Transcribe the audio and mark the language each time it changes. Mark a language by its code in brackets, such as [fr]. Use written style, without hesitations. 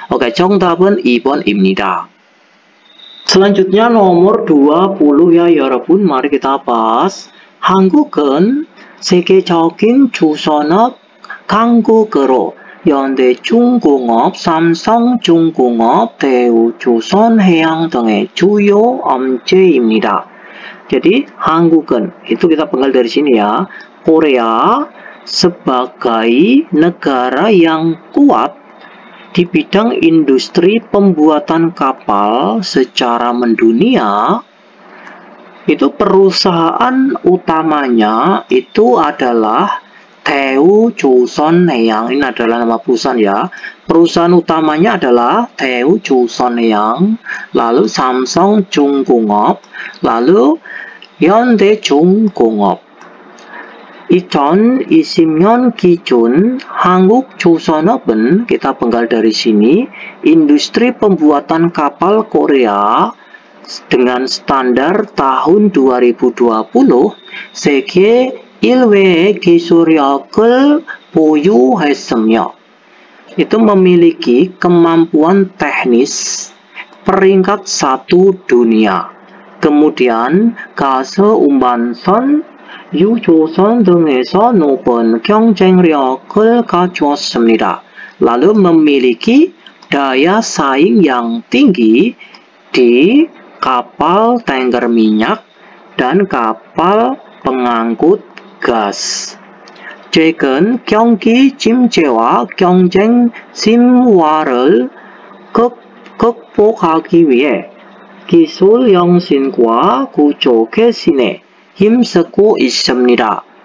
[ko] Oke, 정답은 2번입니다. [id] Selanjutnya nomor 20 ya 여러분. Mari kita bahas. [ko] 한국은 세계적인 조선업 강국으로 현대중공업, 삼성중공업, 대우조선해양 등의 주요 업체입니다. [id] Jadi 한국은 itu kita penggal dari sini ya. Korea sebagai negara yang kuat di bidang industri pembuatan kapal secara mendunia. Itu perusahaan utamanya itu adalah 대우조선해양. Ini adalah nama perusahaan ya. Perusahaan utamanya adalah 대우조선해양, lalu 삼성중공업, lalu 현대중공업. [ko] 2020년 기준 한국조선업은 [id] kita penggal dari sini industri pembuatan kapal Korea dengan standar tahun 2020 [ko] 세계 1위의 기술력을 보유했으며 [id] itu memiliki kemampuan teknis peringkat 1 dunia. [ko] Kemudian 가스 운반선, 유조선 등에서 높은 경쟁력을 갖추었습니다. [id] Lalu memiliki daya saing yang tinggi di kapal tanker minyak dan kapal pengangkut gas. [ko] 최근 경기 침체와 경쟁 심화를 극복하기 위해 기술 혁신과 구조 개선에 힘쓰고 있습니다.